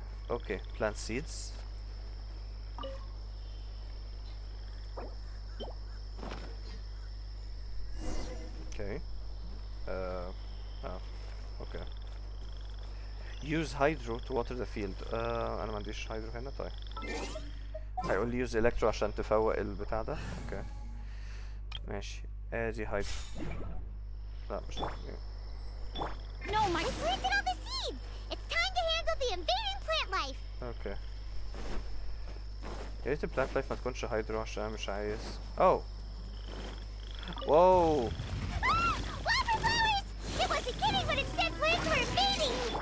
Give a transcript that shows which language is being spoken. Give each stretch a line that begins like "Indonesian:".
English: Okay plant seeds. Okay okay. use hydro to water the field.
Arabic: انا ما عنديش هيدرو هنا. طيب هيقول لي use electro عشان تفوق البتاع ده. اوكي ماشي، ادي هيدرو. لا مش ده.
English: No, I planted all the seeds. It's time to handle the invading plant life.
Arabic: اوكي يا ريت البلانت لايف ما تكونش هيدرو عشان انا مش عايز. اوه واو
English: Wildflowers! It wasn't kidding when it said plants were invading.